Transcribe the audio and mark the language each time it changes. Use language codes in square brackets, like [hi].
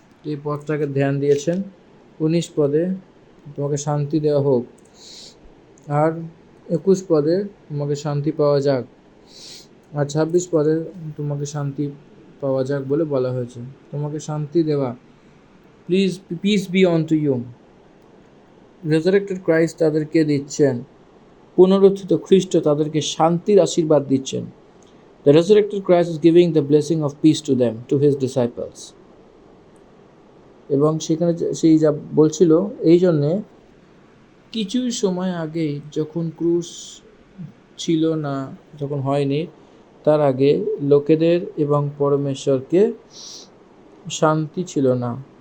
[bn] এই পদটাকে ধ্যান দিয়েছেন। 19 পদে তোমাকে শান্তি দেওয়া হোক, আর 21 পদে তোমাকে শান্তি পাওয়া যাক, আর 26 পদে তোমাকে শান্তি পাওয়া যাক বলে বলা হয়েছে। তোমাকে শান্তি দেওয়া, [en] Peace be on to you. [bn] রেজারেক্টেড Christ তাদেরকে দিচ্ছেন, পুনরুত্থিত খ্রিস্ট তাদেরকে শান্তির আশীর্বাদ দিচ্ছেন। [en] The resurrected Christ is giving the blessing of peace to them, to his disciples. [bn] এবং সেখানে সেই যা বলছিল, এই জন্যে কিছু সময় আগেই যখন ক্রুশ ছিল না, যখন হয়নি, তার আগে লোকেদের এবং পরমেশ্বরকে শান্তি ছিল না।